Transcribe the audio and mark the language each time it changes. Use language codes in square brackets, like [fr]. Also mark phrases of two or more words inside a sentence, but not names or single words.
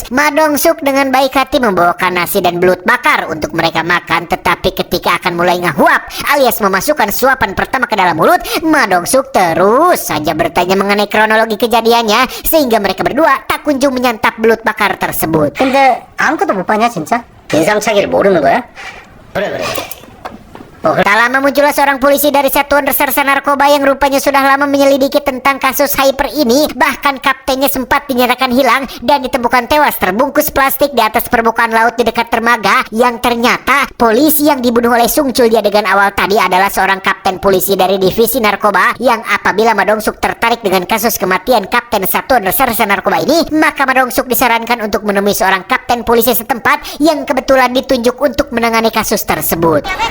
[id] Madongsuk dengan baik hati membawakan nasi dan belut bakar untuk mereka makan, tetapi ketika akan mulai ngahuap alias memasukkan suapan pertama ke dalam mulut, Madongsuk terus saja bertanya mengenai kronologi kejadiannya, sehingga mereka berdua tak kunjung menyantap belut bakar tersebut. [ko] 근데 아무것도 못 봤냐 진짜? 인상착의를 모르는 거야? 그래. [id] Tak lama muncullah seorang polisi dari Satuan Reserse Narkoba yang rupanya sudah lama menyelidiki tentang kasus hyper ini. Bahkan kaptennya sempat dinyatakan hilang dan ditemukan tewas terbungkus plastik di atas permukaan laut di dekat dermaga. Yang ternyata polisi yang dibunuh oleh Sung Chul di adegan awal tadi adalah seorang kapten polisi dari divisi narkoba, yang apabila Madongsuk tertarik dengan kasus kematian kapten Satuan Reserse Narkoba ini, maka Madongsuk disarankan untuk menemui seorang kapten polisi setempat yang kebetulan ditunjuk untuk menangani kasus tersebut.